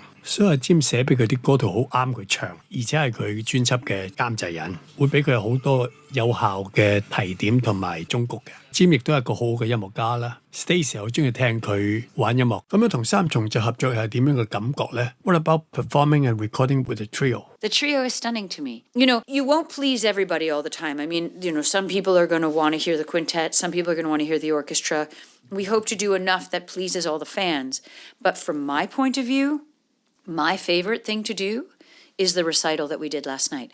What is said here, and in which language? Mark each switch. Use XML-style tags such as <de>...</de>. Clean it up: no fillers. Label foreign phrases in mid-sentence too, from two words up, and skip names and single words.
<yue>所以阿 Jim 寫俾佢啲歌都好啱佢唱，而且係佢專輯嘅監製人，會俾佢好多有效嘅提點同埋忠告嘅。Jim 亦都係一個好好嘅音樂家啦。Stacey 好中意聽佢玩音樂，咁樣同三重奏合作係點樣嘅感覺呢？</yue> <en>What about performing and recording with a trio? The trio is stunning to me. You won't please everybody all the time. I mean, some people are going to want to hear the quintet. Some people are going to want to hear the orchestra. We hope to do enough that pleases all the fans. But from my point of view, my favorite thing to do is the recital that we did last night.</en>